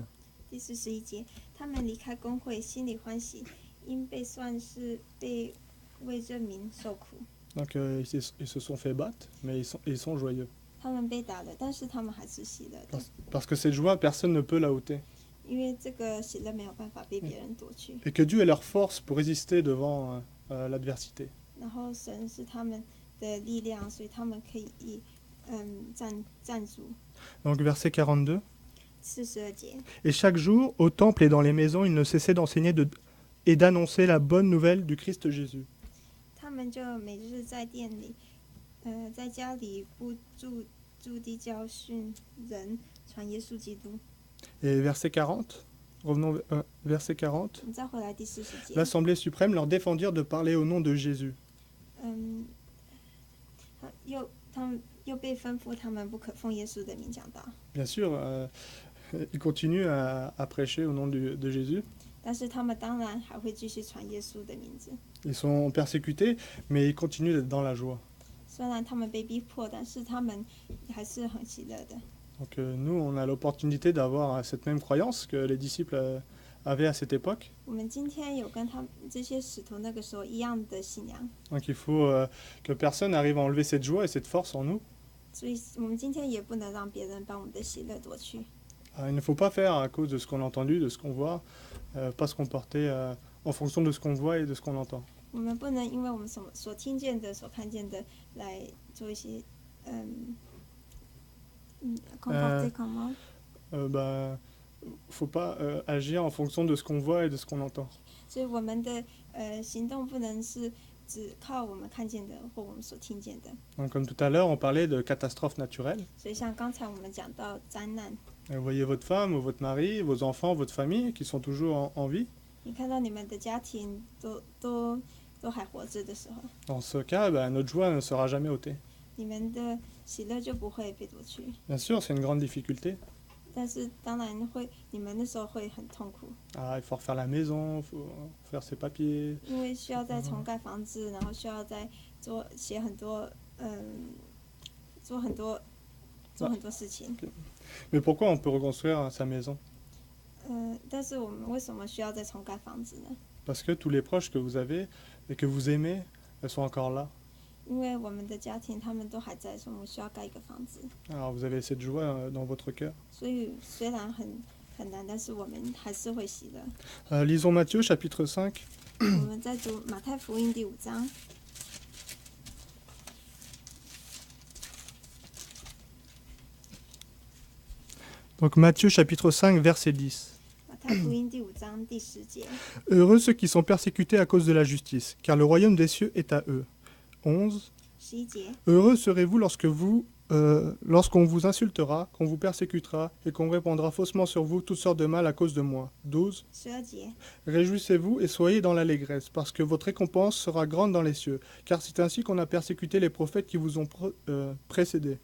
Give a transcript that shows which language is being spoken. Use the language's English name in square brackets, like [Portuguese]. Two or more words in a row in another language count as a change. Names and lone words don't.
[Chinese] 第41节，他们离开公会，心里欢喜，因被算是被为这名受苦。 [French] Donc ils se sont fait battre, mais ils sont joyeux. [Chinese] 他们被打了，但是他们还是喜乐的， [French] Parce que cette joie, personne ne peut la ôter. [Chinese] 因为这个喜乐没有办法被别人夺去。 [French] Et que Dieu est leur force pour résister devant l'adversité. [Chinese] 然后神是他们的力量，所以他们可以站住。 [French] Donc verset 42. [Chinese] 42节， [French] Et chaque jour, au temple et dans les maisons, ils ne cessaient d'enseigner et d'annoncer la bonne nouvelle du Christ Jésus. [Chinese] 他们就每日在店里，在家里不住地教训人，传耶稣基督。 [French] Et verset 40. Revenons verset 40. [Chinese] 你再回来第40节， [French] L'Assemblée suprême leur défendirent de parler au nom de Jésus. [Chinese] 他们又被吩咐他们不可奉耶稣的名讲道。 [French] Bien sûr, ils continuent à prêcher au nom de Jésus. [Chinese] 但是他们当然还会继续传耶稣的名字。 [French] Ils sont persécutés, mais ils continuent d'être dans la joie. [Chinese] 虽然他们被逼迫，但是他们还是很喜乐的。 [French] Donc nous, on a l'opportunité d'avoir cette même croyance que les disciples avaient à cette époque. [Chinese] 我们今天有跟他们这些使徒那个时候一样的信仰， [French] Donc il faut que personne arrive à enlever cette joie et cette force en nous. [Chinese] 所以我们今天也不能让别人把我们的喜乐夺去。 [French] Il ne faut pas faire à cause de ce qu'on a entendu, de ce qu'on voit, pas se comporter en fonction de ce qu'on voit et de ce qu'on entend. [Chinese] 我们不能因为我们所听见的、所看见的来做一些 [French] comporter comment Faut pas agir en fonction de ce qu'on voit et de ce qu'on entend. [Chinese] 所以我们的行动不能是只靠我们看见的或我们所听见的。 [French] Donc, comme tout à l'heure, on parlait de catastrophes naturelles. [Chinese] 所以像刚才我们讲到灾难， [French] Vous voyez votre femme ou votre mari, vos enfants, votre famille qui sont toujours en vie. [Chinese] 你看到你们的家庭都还活着的时候， [French] Dans ce cas, notre joie ne sera jamais ôtée. [Chinese] 你们的喜乐就不会被夺去。 [French] Bien sûr, c'est une grande difficulté. [Chinese] 但是当然会，你们那时候会很痛苦， [French] Il faut refaire la maison, il faut faire ses papiers. [Chinese] 因为需要再重盖房子，然后需要再写很多做很多事情。 [French] Mais pourquoi on peut reconstruire sa maison? [Chinese] 但是我们为什么需要再重盖房子呢？ [French] Parce que tous les proches que vous avez et que vous aimez, elles sont encore là. [Chinese] 因为我们的家庭他们都还在，所以我们需要盖一个房子。 [French] Alors vous avez cette joie dans votre cœur. [Chinese] 所以虽然很难，但是我们还是会喜乐。 [French] Lisons Matthieu chapitre 5. [Chinese] 我们在读马太福音第5章。 [French] Donc Matthieu chapitre 5 verset 10. [Chinese] 马太福音第5章第10节。 [French] Heureux ceux qui sont persécutés à cause de la justice, car le royaume des cieux est à eux. 11. [Chinese] 11节。 [French] Heureux serez-vous lorsqu'on vous insultera, qu'on vous persécutera et qu'on répandra faussement sur vous toutes sortes de mal à cause de moi. 12. [Chinese] 12节。 [French] Réjouissez-vous et soyez dans l'allégresse, parce que votre récompense sera grande dans les cieux, car c'est ainsi qu'on a persécuté les prophètes qui vous ont précédés.